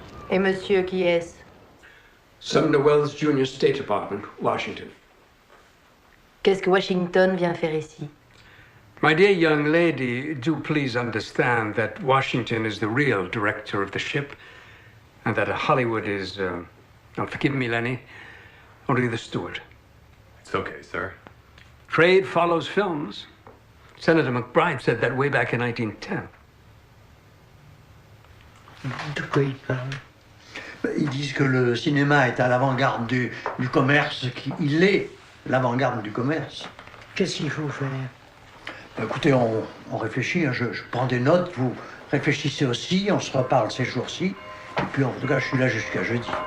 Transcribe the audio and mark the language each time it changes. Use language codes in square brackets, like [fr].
[fr] Et monsieur, qui est-ce? [en] Sumner Wells Junior State Department, Washington. [fr] Qu'est-ce que Washington vient faire ici? [en] My dear young lady, do please understand that Washington is the real director of the ship, and that Hollywood is, don't forgive me, Lenny, only the steward. It's okay, sir. Trade follows films. Senator McBride said that way back in 1910. [fr] De quoi ils parlent? Ils disent que le cinéma est à l'avant-garde du commerce. Il est l'avant-garde du commerce. Qu'est-ce qu'il faut faire? Écoutez, on réfléchit. Hein, je prends des notes. Vous réfléchissez aussi. On se reparle ces jours-ci. Et puis, en tout cas, je suis là jusqu'à jeudi.